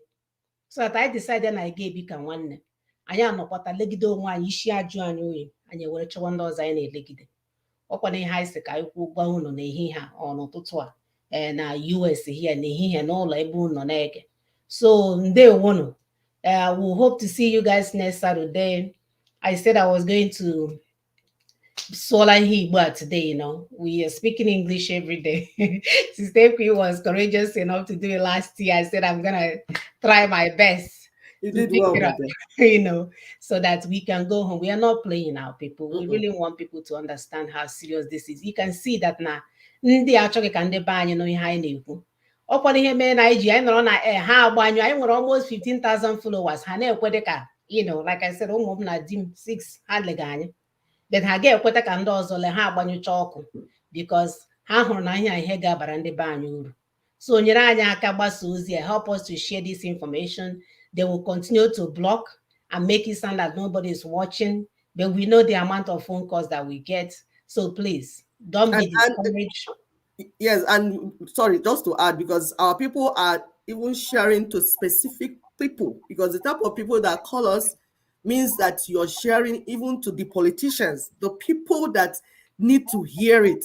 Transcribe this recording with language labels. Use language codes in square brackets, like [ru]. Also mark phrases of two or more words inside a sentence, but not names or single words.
[en] So that [ig] anyị decide na anyị ga-ebi ka nwanne, anyị anọkọta legide onwe anyị, isi ajụ anyị oyi, anyị were chọwa ndị ọzọ anyị na-elegide. Ọkwa na ihe anyị si ka anyị kwuo gwa unu n'ehihie a ọ n'ụtụtụ a na [en] US here [ig] n'ehihie n'ụlọ ebe unu na-ege. So ndewonu. [en] We hope to see you guys next Saturday. I said I was going to Sola Hibwa today, we are speaking English every day. Sister P was courageous enough to do it last year. I said I'm gonna try my best. You did well with that. So that we can go home. We are not playing now, people. We really want people to understand how serious this is. You can see that now. [ig] Ndị achọghị ka ndị be anyị nọ ihe anyị na-ekwu. Ọkwado ihe mere na anyị ji anyị nọrọ na ha agbanyụ, anyị nwere [en] almost 15,000 followers. [ig] Ha na-ekwede ka, [en] like I said, [ig] ụmụ m na di m 6 ha lega anyị. Then ha ga-ekweta ka ndị ọzọ le ha agbanyụcha ọkụ, because ha hụrụ na ihe ga-abara ndị be anyị uru. So nyere anyị aka gbasa ozi, [en] help us to share this information. They will continue to block and make it sound like nobody is watching, but we know the amount of phone calls that we get. So please don't be discouraged. Yes, and sorry, just to add, because our people are even sharing to specific people, because the type of people that call us means that you're sharing even to the politicians, the people that need to hear it.